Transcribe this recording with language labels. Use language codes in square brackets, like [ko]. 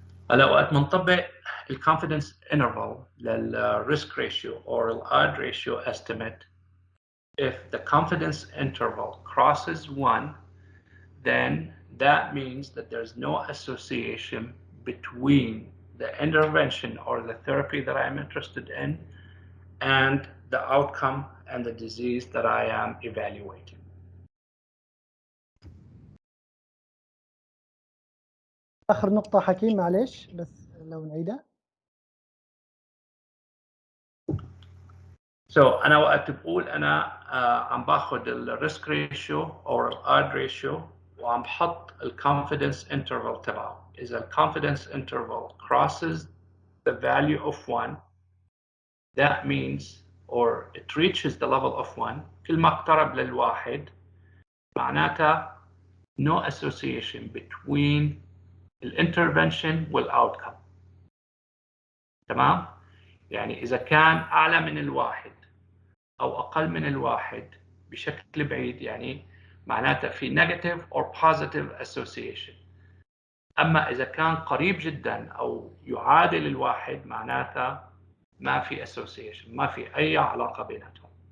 [ar] هلا وقت منطبق ال [en] confidence interval لل risk ratio or ال odd ratio estimate, if the confidence interval crosses 1, then that means that there's no association between the intervention or the therapy that I'm interested in and the outcome and the disease that I am evaluating. [ar] آخر نقطة حكيم معلش بس لو نعيدها. أنا وقت بقول أنا عم باخذ الريسك ريشيو أو الأود ريشيو وعم بحط الكونفيدنس انترفال تبعه. إذا الكونفيدنس انترفال [en] crosses the value of 1, that means or it reaches the level of 1, [ar] كل ما اقترب للواحد معناتها [en] no association between الانترفنشن والoutcome. [ar] تمام؟ يعني إذا كان أعلى من الواحد أو أقل من الواحد بشكل بعيد يعني معناتها في [en] negative or positive association. [ar] أما إذا كان قريب جدا أو يعادل الواحد معناتها ما في association، ما في أي علاقة بيناتهم.